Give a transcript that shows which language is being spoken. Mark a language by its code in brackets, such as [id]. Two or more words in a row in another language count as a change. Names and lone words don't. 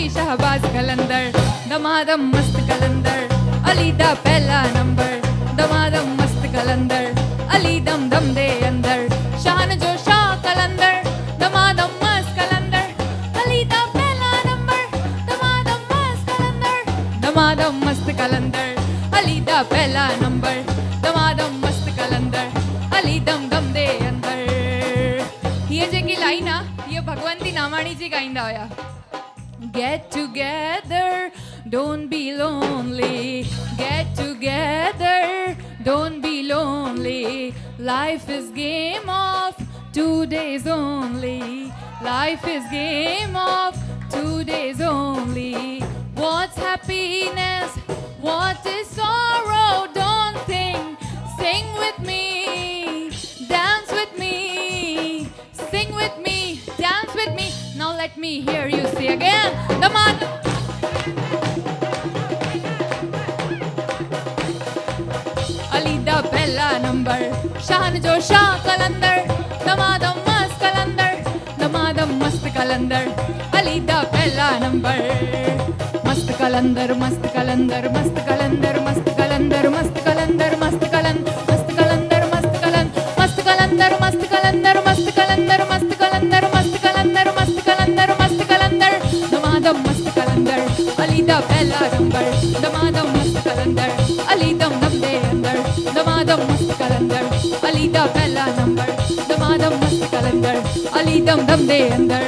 [pa] ਸ਼ਾਹਬਾਜ਼ ਕਲੰਦਰ ਦਮਾਦਮ ਮਸਤ ਕਲੰਦਰ ਅਲੀ ਦਾ ਪਹਿਲਾ ਨੰਬਰ ਦਮਾਦਮ ਮਸਤ ਕਲੰਦਰ ਅਲੀ ਦਮ ਦਮ ਦੇ ਅੰਦਰ ਸ਼ਾਨ ਜੋ ਸ਼ਾਹ ਕਲੰਦਰ ਦਮਾਦਮ ਮਸਤ ਕਲੰਦਰ ਅਲੀ ਦਾ ਪਹਿਲਾ ਨੰਬਰ ਦਮਾਦਮ ਮਸਤ ਕਲੰਦਰ ਦਮਾਦਮ ਮਸਤ ਕਲੰਦਰ ਅਲੀ ਦਾ ਪਹਿਲਾ ਨੰਬਰ ਦਮਾਦਮ ਮਸਤ ਕਲੰਦਰ ਅਲੀ ਦਮ ਦਮ ਦੇ ਅੰਦਰ। [sd] ये जेकी लाइन आ ये भगवंती नामाणी जी गाईंदा हुया। [en] Get together, don't be lonely. Get together, don't be lonely. Life is game of 2 days only. Life is game of 2 days only. What's happiness? What is sorrow? Don't think. Sing with me, dance with me, sing with me, dance with me. Now let me hear you say again. The man. [pa] ਅਲੀ ਦਾ ਪਹਿਲਾ ਨੰਬਰ, ਸ਼ਾਹਾਂ ਜੋ ਸ਼ਾਹ ਕਲੰਦਰ, ਦਮਾਦਮ ਮਸਤ ਕਲੰਦਰ, ਦਮਾਦਮ ਮਸਤ ਕਲੰਦਰ, ਅਲੀ ਦਾ ਪਹਿਲਾ ਨੰਬਰ. ਮਸਤ ਕਲੰਦਰ, ਮਸਤ ਕਲੰਦਰ, ਮਸਤ ਕਲੰਦਰ, ਮਸਤ ਕਲੰਦਰ, ਮਸਤ ਕਲੰਦਰ, ਮਸਤ ਕਲੰਦਰ, ਮਸਤ ਕਲੰਦਰ, ਮਸਤ ਕਲੰਦਰ, ਮਸਤ ਕਲੰਦਰ, ਮਸਤ ਕਲੰਦਰ, ਮਸਤ ਕਲੰਦਰ, ਮਸਤ ਕਲੰਦਰ, ਮਸਤ ਕਲੰਦਰ, ਮਸਤ ਕਲੰਦਰ, ਮਸਤ ਕਲੰਦਰ, ਦਮਾਦਮ ਮਸਤ ਕਲੰਦਰ, ਅਲੀ ਦਾ ਪਹਿਲਾ ਨੰਬਰ, ਦਮਾਦਮ ਮਸਤ ਕਲੰਦਰ, ਅਲੀ ਦਮ ਦਮ ਦੇ ਅੰਦਰ, ਦਮਾਦਮ ਮਸਤ ਕਲੰਦਰ, ਅਲੀ ਦਾ ਪਹਿਲਾ ਨੰਬਰ, ਦਮਾਦਮ ਮਸਤ ਕਲੰਦਰ, ਅਲੀ ਦਮ ਦਮ ਦੇ ਅੰਦਰ.